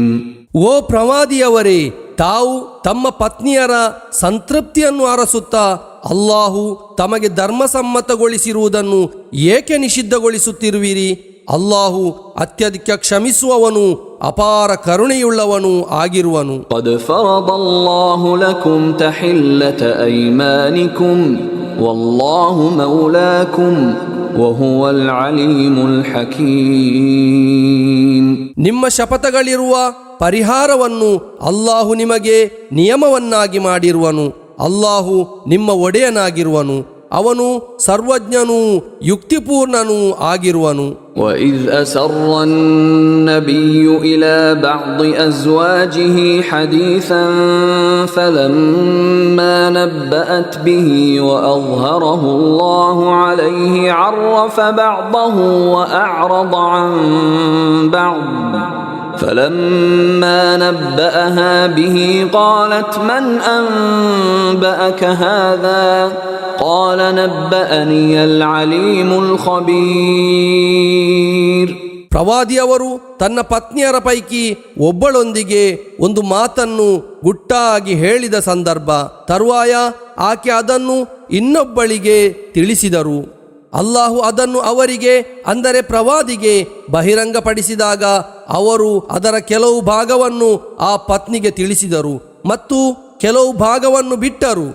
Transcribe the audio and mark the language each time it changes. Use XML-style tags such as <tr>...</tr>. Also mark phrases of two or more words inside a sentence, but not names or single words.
<kn>ಓ ಪ್ರವಾದಿಯವರೇ, ತಾವು ತಮ್ಮ ಪತ್ನಿಯರ ಸಂತೃಪ್ತಿಯನ್ನು ಅರಸುತ್ತಾ ಅಲ್ಲಾಹು ತಮಗೆ ಧರ್ಮಸಮ್ಮತಗೊಳಿಸಿರುವುದನ್ನು ಏಕೆ ನಿಷಿದ್ಧಗೊಳಿಸುತ್ತಿರುವಿರಿ? ಅಲ್ಲಾಹು ಅತ್ಯಧಿಕ ಕ್ಷಮಿಸುವವನು, ಅಪಾರ ಕರುಣೆಯುಳ್ಳವನು ಆಗಿರುವನು.</kn> <ar>قد فرض الله لكم تحلة أيمانكم والله مولاكم وهو العليم الحكيم.</ar> <kn>ನಿಮ್ಮ ಶಪಥಗಳಿರುವ ಪರಿಹಾರವನ್ನು ಅಲ್ಲಾಹು ನಿಮಗೆ ನಿಯಮವನ್ನಾಗಿ ಮಾಡಿರುವನು. ಅಲ್ಲಾಹು ನಿಮ್ಮ ಒಡೆಯನಾಗಿರುವನು, ಅವನು ಸರ್ವಜ್ಞನೂ ಯುಕ್ತಿಪೂರ್ಣನೂ ಆಗಿರುವನು.</kn> <ar>وَإِذْ أَسَرَّ النَّبِيُّ إِلَى بَعْضِ أَزْوَاجِهِ حَدِيثًا فَلَمَّا نَبَّأَتْ بِهِ وَأَظْهَرَهُ اللَّهُ عَلَيْهِ عَرَّفَ بَعْضَهُ وَأَعْرَضَ عَنْ بَعْضٍ فَلَمَّا نَبَّأَهَا بِهِ قَالَتْ مَنْ أَنْبَأَكَ هَذَا قَالَ نَبَّأَنِيَ الْعَلِيمُ الْخَبِيرُ.</ar> <kn>ಪ್ರವಾದಿಯವರು ತನ್ನ ಪತ್ನಿಯರ ಪೈಕಿ ಒಬ್ಬಳೊಂದಿಗೆ ಒಂದು ಮಾತನ್ನು ಗುಟ್ಟಾಗಿ ಹೇಳಿದ ಸಂದರ್ಭ, ತರುವಾಯ ಆಕೆ ಅದನ್ನು ಇನ್ನೊಬ್ಬಳಿಗೆ ತಿಳಿಸಿದರು. ಅಲ್ಲಾಹು ಅದನ್ನು ಅವರಿಗೆ, ಅಂದರೆ ಪ್ರವಾದಿಗೆ ಬಹಿರಂಗಪಡಿಸಿದಾಗ ಅವರು ಅದರ ಕೆಲವು ಭಾಗವನ್ನು ಆ ಪತ್ನಿಗೆ ತಿಳಿಸಿದರು ಮತ್ತು ಕೆಲವು ಭಾಗವನ್ನು ಬಿಟ್ಟರು.</kn>